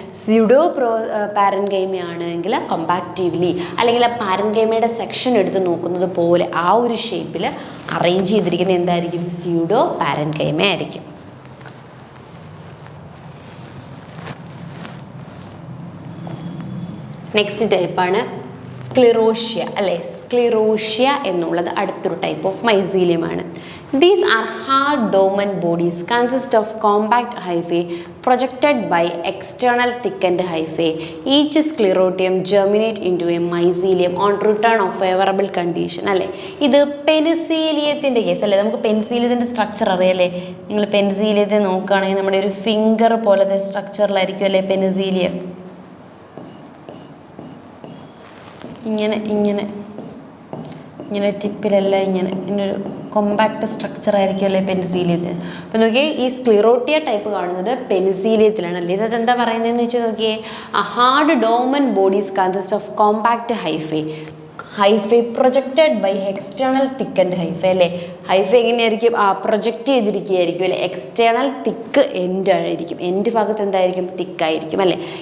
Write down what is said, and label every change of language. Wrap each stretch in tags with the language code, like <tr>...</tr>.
<ml>Pseudo പാരൻകൈമയാണെങ്കിൽ കോമ്പാക്റ്റീവ്ലി അല്ലെങ്കിൽ പാരൻകൈമയുടെ section എടുത്ത് നോക്കുന്നത് പോലെ ആ ഒരു ഷേപ്പിൽ അറേഞ്ച് ചെയ്തിരിക്കുന്നത് എന്തായിരിക്കും, സ്യൂഡോ പാരൻകൈമ ആയിരിക്കും. നെക്സ്റ്റ് ടൈപ്പാണ് സ്ക്ലിറോഷ്യ അല്ലേ. സ്ക്ലിറോഷ്യ എന്നുള്ളത് അടുത്തൊരു type of മൈസീലിയമാണ്.</ml> <en>These are hard dormant bodies consist of compact hyphae projected by external thickened hyphae. Each sclerotium germinate into a mycelium on return of favorable condition അല്ലേ.</en> <ml>ഇത് പെനിസീലിയത്തിൻ്റെ case അല്ലേ. നമുക്ക് പെനിസീലിയത്തിൻ്റെ structure അറിയാലേ. നിങ്ങൾ പെനിസീലിയത്തെ നോക്കുകയാണെങ്കിൽ നമ്മുടെ ഒരു ഫിംഗർ പോലത്തെ സ്ട്രക്ചറിലായിരിക്കും അല്ലേ പെനിസീലിയം. ഇങ്ങനെ ഇങ്ങനെ ഇങ്ങനെ ടിപ്പിലെല്ലാം ഇങ്ങനൊരു കോമ്പാക്ട് സ്ട്രക്ചർ ആയിരിക്കും അല്ലേ പെനിസീലിയത്തിന്. അപ്പോൾ നോക്കിയേ, ഈ സ്ക്ലിറോട്ടിയ ടൈപ്പ് കാണുന്നത് പെനിസീലിയത്തിലാണ് അല്ലേ. ഇതിനകത്ത് എന്താ പറയുന്നതെന്ന് വെച്ചാൽ നോക്കിയേ,</ml> <en>a hard dormant bodies consist of compact hyphae projected by external thickened hyphae അല്ലേ.</en> <ml>ഹൈഫൈ എങ്ങനെയായിരിക്കും? പ്രൊജക്റ്റ് ചെയ്തിരിക്കുകയായിരിക്കും അല്ലേ. എക്സ്റ്റേണൽ തിക്ക് എൻഡ് ആയിരിക്കും, എൻഡ് ഭാഗത്ത് എന്തായിരിക്കും? തിക്കായിരിക്കും അല്ലേ.</ml>